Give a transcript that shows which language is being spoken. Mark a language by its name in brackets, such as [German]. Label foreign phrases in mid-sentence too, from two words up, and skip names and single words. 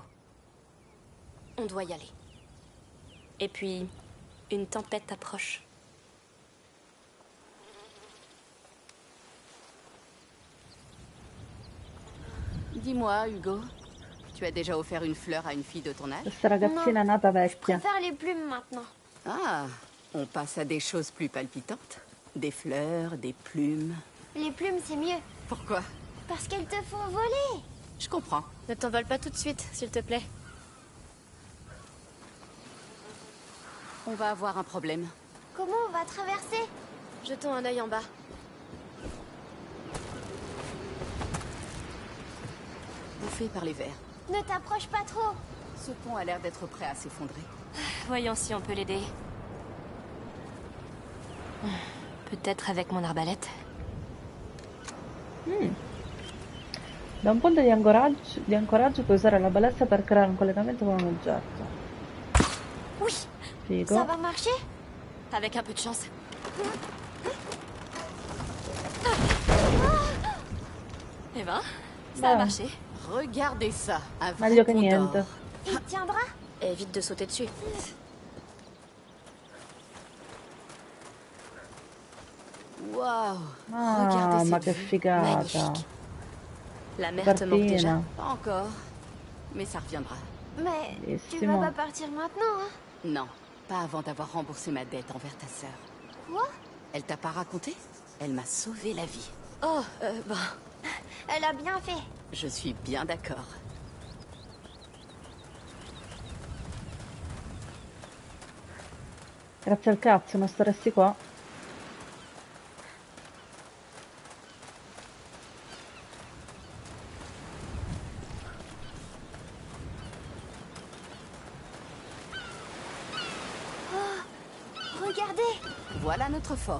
[French] On doit y aller. Et puis, une tempête approche. Dis-moi, Hugo, tu as déjà offert une fleur à une fille de ton âge? [Italian] Questa ragazzina nata [French] Je [Italian] vecchia. [French] préfère les plumes maintenant. Ah, on passe à des choses plus palpitantes. Des fleurs, des plumes. Les plumes, c'est mieux. Pourquoi? Parce qu'elles te font voler. Je comprends. Ne t'envole pas tout de suite, s'il te plaît. On va avoir un problème. Comment on va traverser? Jetons un œil en bas. Bouffé par les vers. Ne t'approche pas trop. Ce pont a l'air d'être prêt à s'effondrer. Voyons si on peut l'aider. Peut-être avec mon arbalète. [Italian] Da un punto di ancoraggio puoi usare la balestra per creare un collegamento con un oggetto. [French] Oui, ça [Italian] Figo. [French] va marcher? Avec un peu de chance. Eh ben, ça a [Italian] Beh. [French] marché. Regardez ça, un vrai [Italian] Meglio che [French] pont [Italian] niente. [French] d'or. Il tiendra? Évite de sauter dessus. Waouh, Ah, regardez [Italian] ma [French] cette [Italian] che [French] vue. [Italian] figata. [French] Magnifique. La mer te manque déjà. Partina. Pas encore, mais ça reviendra. Mais tu [Italian] Bellissimo. [French] vas pas partir maintenant, hein? Non, pas avant d'avoir remboursé ma dette envers ta sœur. Quoi? Elle t'a pas raconté? Elle m'a sauvé la vie. Oh, Elle a bien fait. Je suis bien d'accord. [Italian] Grazie al cazzo, non staresti qua. [French] Regardez, Voilà notre fort.